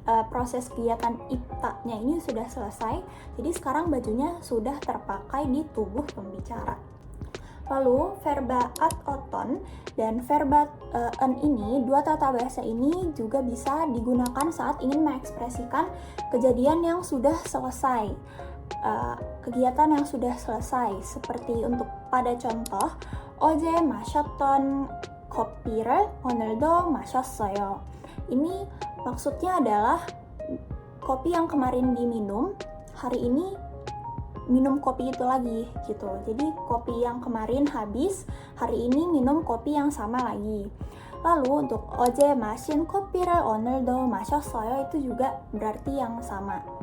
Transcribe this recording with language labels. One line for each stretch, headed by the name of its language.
Indonesian: Proses kegiatan ibtanya ini sudah selesai. Jadi sekarang bajunya sudah terpakai di tubuh pembicara. Lalu verba ad oton dan verba en ini, dua tata bahasa ini juga bisa digunakan saat ingin mengekspresikan kejadian yang sudah selesai, kegiatan yang sudah selesai. Seperti untuk pada contoh,
Korean: 어제 마셨던 커피를 오늘도 마셨어요.
Indonesian: Ini maksudnya adalah kopi yang kemarin diminum, hari ini minum kopi itu lagi gitu. Jadi kopi yang kemarin habis, hari ini minum kopi yang sama lagi. Lalu untuk
Korean: 어제 마신 커피를 오늘도 마셨어요,
Indonesian: itu juga berarti yang sama.